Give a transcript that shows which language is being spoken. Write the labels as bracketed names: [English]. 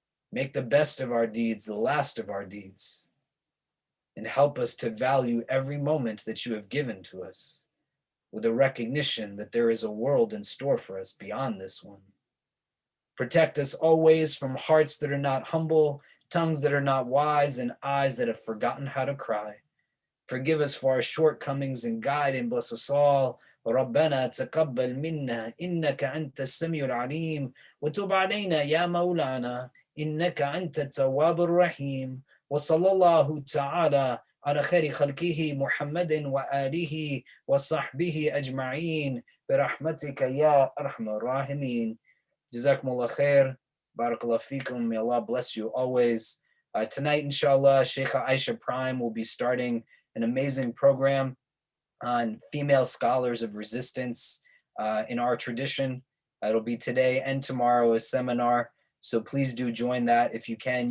[English] Make the best of our deeds the last of our deeds, and help us to value every moment that you have given to us with a recognition that there is a world in store for us beyond this one. Protect us always from hearts that are not humble, tongues that are not wise, and eyes that have forgotten how to cry. Forgive us for our shortcomings and guide and bless us all. [Arabic] ربنا تقبل منا إنك أنت السميع العليم وتب علينا يا مولانا إنك أنت التواب الرحيم وصلى الله تعالى على خير خلقه محمد وآله وصحبه أجمعين برحمتك يا أرحم الراحمين. [English] Jazakumullah khair. Barakallah fikum. May Allah bless you always. Tonight, inshallah, Sheikh Aisha Prime will be starting an amazing program on female scholars of resistance in our tradition. It'll be today and tomorrow, a seminar. So please do join that if you can.